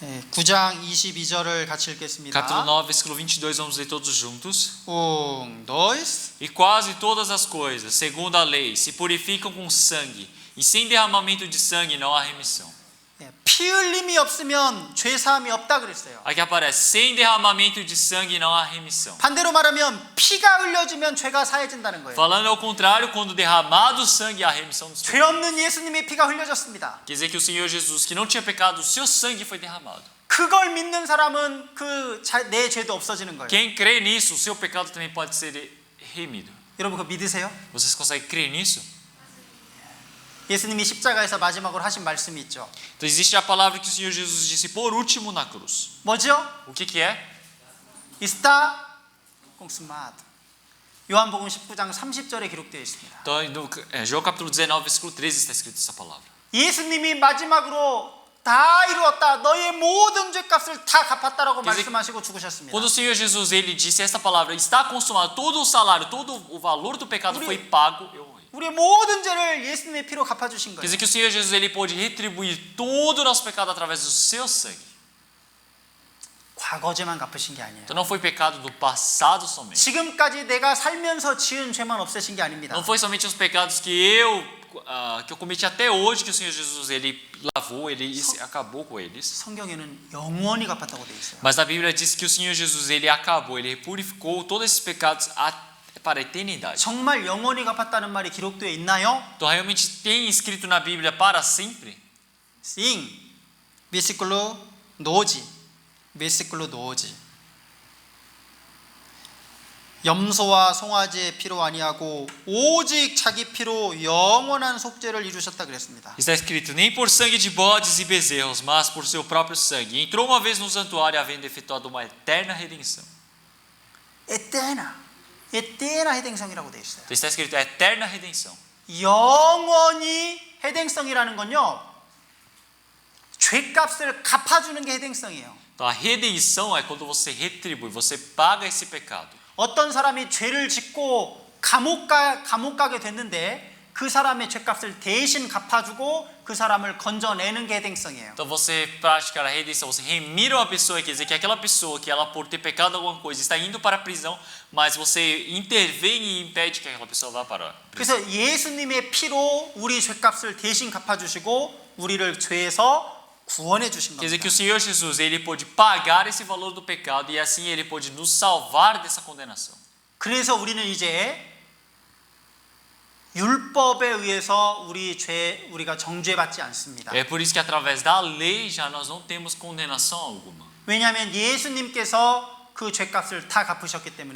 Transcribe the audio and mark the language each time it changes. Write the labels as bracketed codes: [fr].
[ko] 9장 22절을 같이 읽겠습니다. [pt] Capítulo 9, versículo 22, vamos ler todos juntos. 2. E quase todas as coisas, segundo a lei, se purificam com sangue, e sem derramamento de sangue não há remissão. [ko] 피 흘림이 없으면 죄 사함이 없다 그랬어요. [pt] Aqui aparece, sem derramamento de sangue não há remissão. [ko] 반대로 말하면 피가 흘려지면 죄가 사해진다는 거예요. [pt] Falando ao contrário, quando derramado o sangue há remissão dos [ko] 죄 [pt] pecados. [ko] 없는 예수님의 피가 흘려졌습니다. [pt] Quer dizer que o Senhor Jesus, que não tinha pecado, o seu sangue foi derramado. [ko] 그걸 믿는 사람은 내 죄도 없어지는 거예요. [pt] Quem crê nisso, o seu pecado também pode ser remido. [ko] 여러분 그거 믿으세요? [pt] Vocês conseguem crer nisso? [ko] 예수님이 십자가에서 마지막으로 하신 말씀이 있죠. [pt] Então existe a palavra que o Senhor Jesus disse por último na cruz. [ko] 뭐죠? [pt] O que é? Está consumado. [ko] 요한복음 19장 30절에 기록되어 있습니다. [pt] Então, no João capítulo 19, versículo 13 está escrito essa palavra. [ko] 예수님이 마지막으로 다 이루었다. 너의 모든 죄값을 다 갚았다라고 [pt] Quer dizer, [ko] 말씀하시고 죽으셨습니다. [pt] Quando o Senhor Jesus ele disse essa palavra, está consumado, todo o salário, todo o valor do pecado foi pago, eu morri. [ko] 우리의 모든 죄를 예수님의 피로 갚아주신 거예요. [pt] dizer que o Senhor Jesus ele pôde retribuir todo o nosso pecado através do seu sangue. [ko] 과거 죄만 갚으신 게 아니에요. [pt] Então não foi pecado do passado somente. [ko] 지금까지 내가 살면서 지은 죄만 없애신 게 아닙니다. [pt] Não foi somente os pecados que eu cometi até hoje que o Senhor Jesus ele lavou, ele acabou com eles. [ko] 성경에는 영원히 갚았다고 되어 있어요. [pt] Mas a Bíblia diz que o Senhor Jesus ele acabou, ele purificou todos esses pecados para a eternidade. [ko] 정말 영원히 갚았다는 말이 기록되어 있나요? [pt] Então realmente tem escrito na Bíblia para sempre? Sim. versículo 12. versículo 12. [ko] 염소와 송아지의 피로 아니하고 오직 자기 피로 영원한 속죄를 이루셨다 그랬습니다. [pt] Está escrito, nem por sangue de bodes e bezerros, mas por seu próprio sangue. Entrou uma vez no santuário, havendo efetuado uma eterna redenção. [ko] 에테나 해댕성이라고 되어 있어요. [pt] Então está escrito, eterna redenção. [ko] 영원히 해댕성이라는 건요, 죄값을 갚아주는 게 해댕성이에요. [pt] Então a redenção é quando você retribui, você paga esse pecado. [ko] 어떤 사람이 죄를 짓고 감옥 가게 됐는데 그 사람의 죄값을 대신 갚아주고 그 사람을 건져내는 게 해댕성이에요. [pt] Então você praticar a redenção, você remira uma pessoa, quer dizer que aquela pessoa que ela por ter pecado alguma coisa está indo para a prisão, mas você intervém e impede que aquela pessoa vá para a prisão. [ko] 그래서 예수님의 피로 우리 죄값을 대신 갚아주시고 우리를 죄에서 구원해 주신 [pt] Quer dizer que o Senhor Jesus ele pôde pagar esse valor do pecado e assim ele pôde nos salvar dessa condenação. [ko] 그래서 우리는 이제 율법에 의해서 우리가 정죄받지 않습니다. [pt] É por isso que através da lei já nós não temos condenação alguma. [ko] 왜냐하면 예수님께서 그 죄값을 다 갚으셨기 때문에